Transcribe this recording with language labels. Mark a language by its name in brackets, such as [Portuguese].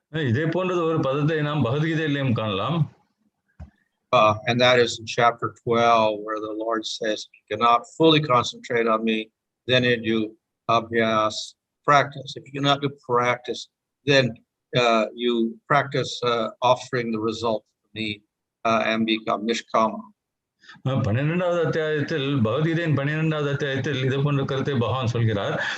[Tamil] இதே போன்றது ஒரு பதத்தை நாம் பகவத்கீதையிலும் காணலாம். [English] And that is in chapter 12, where the Lord says, if you cannot fully concentrate on me, then you do abhyas, practice. If you cannot do practice, then you practice offering the results to me and become niskama. [Tamil] 12வது அத்தியாயத்தில் பகவத்கீதையின் 12வது அத்தியாயத்தில் இது போன்ற கருத்தை பகவான் சொல்கிறார்.